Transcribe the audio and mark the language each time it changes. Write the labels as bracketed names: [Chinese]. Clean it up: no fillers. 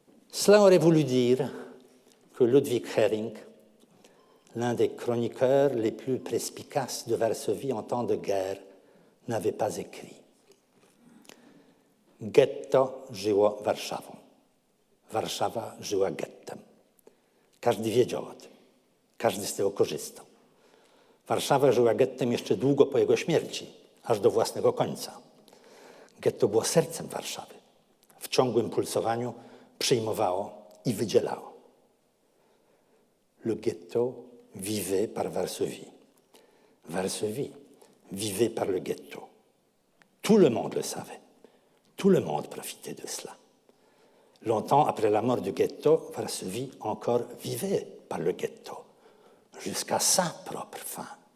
[French] Cela aurait voulu dire que Ludwig Hering, l'un des chroniqueurs les plus perspicaces de Varsovie en temps de guerre, n'avait pas écrit « [Polish] Getto żyło Warszawą, Warszawa żyła gettem. Każdy wiedział o tym, każdy z tego korzystał. Warszawa żyła gettem jeszcze długo po jego śmierci, aż do własnego końca. Getto było sercem Warszawy. W ciągłym pulsowaniu przyjmowało i wydzielało. [French] Le ghetto vivait par Varsovie. Varsovie vivait par le ghetto. Tout le monde le savait. Tout le monde profitait de cela. Longtemps après la mort du ghetto, Varsovie encore vivait par le ghetto, jusqu'à sa propre fin.